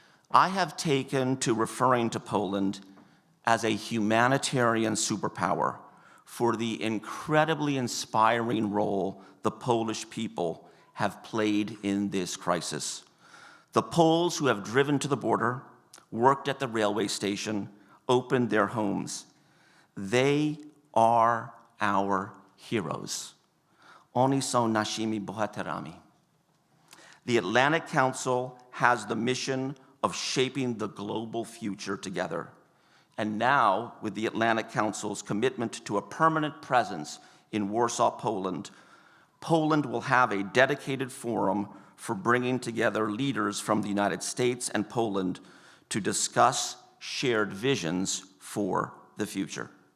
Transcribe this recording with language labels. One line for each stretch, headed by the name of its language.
English: I have taken to referring to Poland as a humanitarian superpower for the incredibly inspiring role the Polish people have played in this crisis. The Poles who have driven to the border, worked at the railway station, opened their homes. They are our heroes.
Polish: Oni są naszymi bohaterami.
English: The Atlantic Council has the mission of shaping the global future together. And now, with the Atlantic Council's commitment to a permanent presence in Warsaw, Poland, Poland will have a dedicated forum for bringing together leaders from the United States and Poland to discuss shared visions for the future.